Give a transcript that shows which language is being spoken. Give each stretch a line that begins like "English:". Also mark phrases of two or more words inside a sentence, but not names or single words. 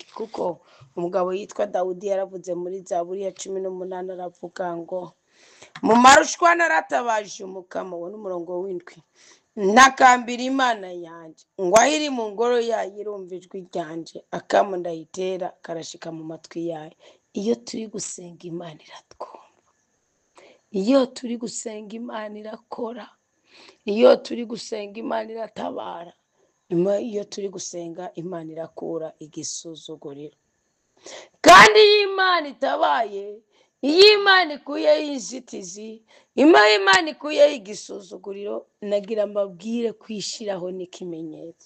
Rundi: Kuko umugabo yitwa Dawudi yaravuze muri Zaburi ya 18, aravuga ngo mu marushwa naratabaje umukama, wo n'umurongo w'indwi, ntakambira Imana yanje, ngo aho iri mu ngoro yayo irumva ijwi ryanje, akamo ndayitera karashika mu matwi yayo. Iyo turi gusenga Imana iratwumva, iyo turi gusenga Imana irakora, iyo turi gusenga Imana iratabara, iyo turi gusenga Imana irakura igisuzuguriro. Kandi iyo Imana itabaye, iyo Imana ikuyeho inzitizi, iyo Imana ikuyeho igisuzuguriro, nagira mbabwire kwishiraho n'ikimenyetso.